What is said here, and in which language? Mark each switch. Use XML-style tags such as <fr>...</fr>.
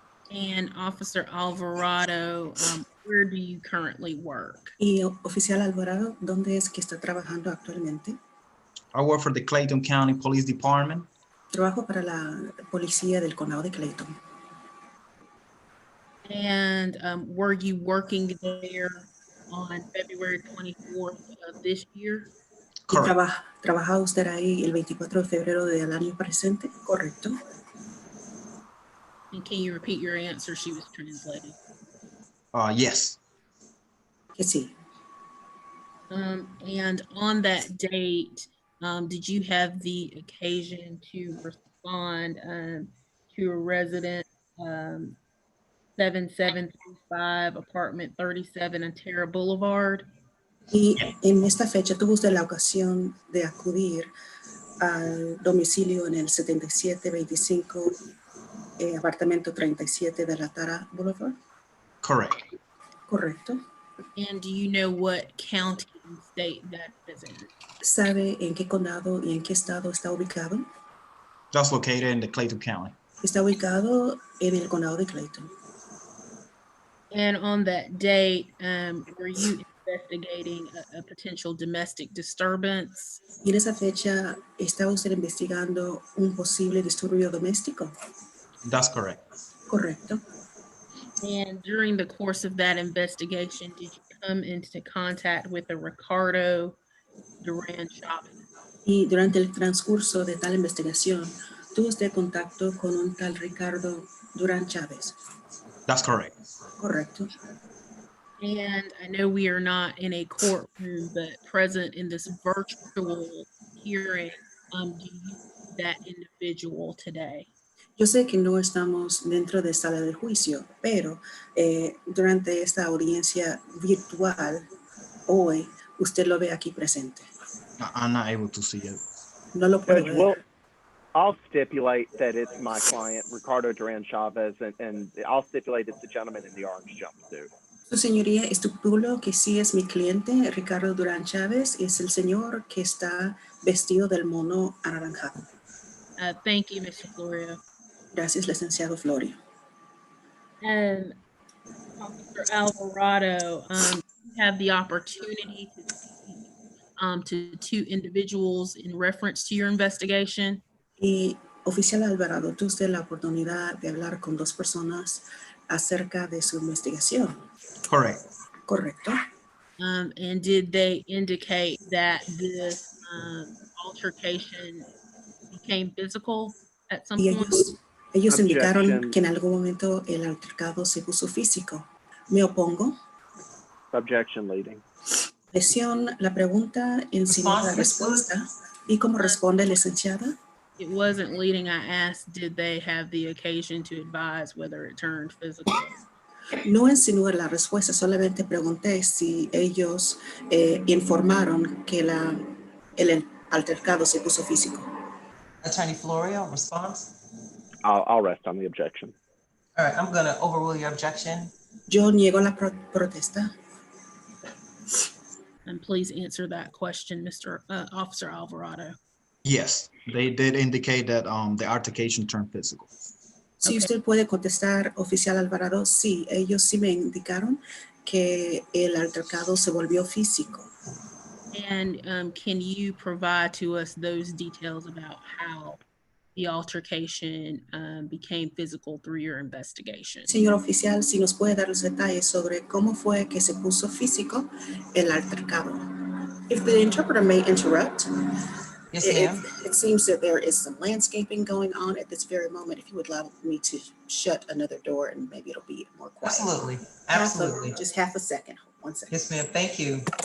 <en>And Officer Alvarado, where do you currently work?</en> <es>Y oficial Alvarado, ¿dónde es que está trabajando actualmente?</es> <en>I work for the Clayton County Police Department.</en> <es>Trabajo para la policía del condado de Clayton.</es> <en>And were you working there on February 24th of this year?</en> <es>¿Trabaja usted ahí el 24 de febrero del año presente? Correcto.</es> <en>And can you repeat your answer? She was translating. Yes.</en> <es>Que sí.</es> <en>And on that date, did you have the occasion to respond to a resident 7735 apartment 37 Ontario Boulevard?</en> <es>Y en esta fecha tuvo usted la ocasión de acudir al domicilio en el 7725 apartamento 37 de la Tara Boulevard?</es> <en>Correct.</en> <es>Correcto.</es> <en>And do you know what county and state that is in?</en> <es>¿Sabe en qué condado y en qué estado está ubicado?</es> <en>That's located in the Clayton County.</en> <es>Está ubicado en el condado de Clayton.</es> <en>And on that date, were you investigating a potential domestic disturbance?</en> <es>Y en esa fecha, ¿estaba usted investigando un posible disturbio doméstico?</es> <en>That's correct.</en> <es>Correcto.</es> <en>And during the course of that investigation, did you come into contact with a Ricardo Duran Chavez?</en> <es>Y durante el transcurso de tal investigación, ¿tuvo usted contacto con un tal Ricardo Duran Chavez?</es> <en>That's correct.</en> <es>Correcto.</es> <en>And I know we are not in a courtroom, but present in this virtual hearing, do you see that individual today?</en> <es>Yo sé que no estamos dentro de sala de juicio, pero durante esta audiencia virtual hoy, usted lo ve aquí presente.</es> <en>I'm not able to see it.</en> <es>No lo puedo</es> <en>Judge,</en> <es>ver.</es> <en>I'll stipulate that it's my client, Ricardo Duran Chavez, and I'll stipulate it's the gentleman in the orange jumpsuit.</en> <es>Su señoría, estipulo que sí es mi cliente, Ricardo Durán Chávez, y es el señor que está vestido del mono anaranjado.</es> <en>Thank you, Mr. Florio.</en> <es>Gracias, licenciado Florio.</es> <en>And Officer Alvarado, you have the opportunity to speak to two individuals in reference to your investigation.</en> <es>Y oficial Alvarado, tú usted la oportunidad de hablar con dos personas acerca de su investigación.</es> <en>Correct.</en> <es>Correcto.</es> <en>And did they indicate that this altercation became physical at some</en> <es>Y</es> <en>point?</en> <es>ellos indicaron</es> <en>Objection.</en> <es>que en algún momento el altercado se puso físico. Me opongo.</es> <en>Objection leading.</en> <es>Presión, la pregunta insinúa la respuesta. ¿Y cómo responde licenciada?</es> <en>It wasn't leading. I asked, did they have the occasion to advise whether it turned physical?</en> <es>No insinúa la respuesta, solamente pregunté si ellos informaron que el altercado se puso físico.</es> <en>Attorney Florio, response? I'll rest on the objection. All right, I'm gonna overrule your objection.</en> <es>Yo niego la protesta.</es> <en>And please answer that question, Mr. Officer Alvarado. Yes, they did indicate that the altercation turned physical.</en> <es>Si usted puede contestar, oficial Alvarado, sí, ellos sí me indicaron que el altercado se volvió físico.</es> <en>And can you provide to us those details about how the altercation became physical through your investigation?</en> <es>Señor oficial, si nos puede dar los detalles sobre cómo fue que se puso físico el altercado.</es> <en>If the interpreter may interrupt. Yes, ma'am. It seems that there is some landscaping going on at this very moment. If you would allow me to shut another door and maybe it'll be more quiet. Absolutely, absolutely. Just half a second, 1 second. Yes, ma'am, thank you.</en>